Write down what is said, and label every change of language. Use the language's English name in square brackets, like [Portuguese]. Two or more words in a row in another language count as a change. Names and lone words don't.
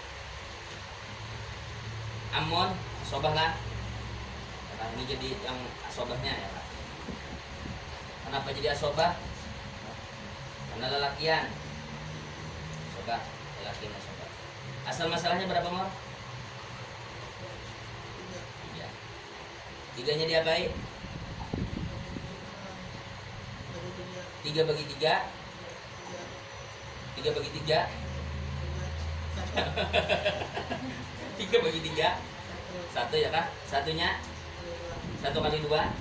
[Banjar] Amun asobah lah. [Indonesian] Nah, ini jadi yang asobahnya ya Pak. Kenapa jadi asobah? Karena lelakian. Asobah, lelakian asobah. Asal masalahnya berapa Mor? 3. 3-nya diapain? 3 bagi 3. 3 bagi 3. 3 bagi 3. 1 ya Kak? Satunya 1 kali 2.